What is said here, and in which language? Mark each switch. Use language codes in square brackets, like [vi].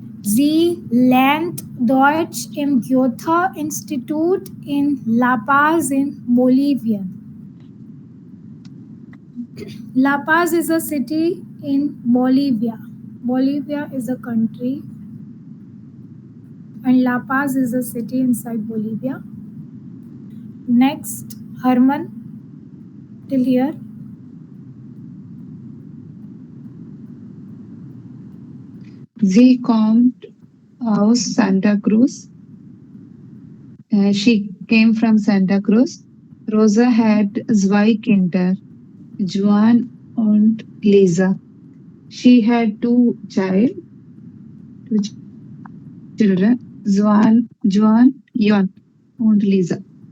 [de] Sie lernt Deutsch im Goethe-Institut in La Paz in Bolivia. [en] La Paz is a city in Bolivia. Bolivia is a country, and La Paz is a city inside Bolivia. Next, Herman, till here. [de] Sie kommt aus Santa Cruz. [en] She came from Santa Cruz. Rosa had [de] zwei Kinder, [en] Juan and Lisa. She had two children, Juan, Jon and Lisa.